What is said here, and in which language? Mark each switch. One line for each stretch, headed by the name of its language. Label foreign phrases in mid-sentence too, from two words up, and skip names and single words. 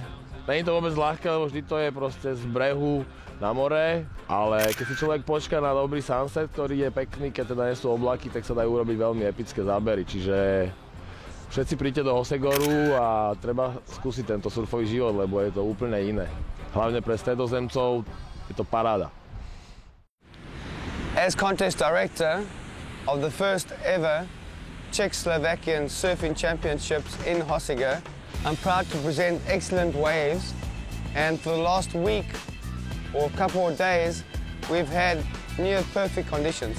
Slovak: Není to vôbec ľahké, lebo vždy to je proste z brehu na more, ale keď si človek počká na dobrý sunset, ktorý je pekný, keď teda nie sú oblaky, tak sa dajú urobiť veľmi epické zábery, čiže všetci príďte do Hosegoru a treba skúsiť tento surfový život, lebo je to úplne iné. Hlavne pre stredozemcov je to paráda.
English: As contest director of the first ever Czech-Slovakian Surfing Championships in Hoseger, I'm proud to present excellent waves, and for the last week or a couple of days, we've had near perfect conditions.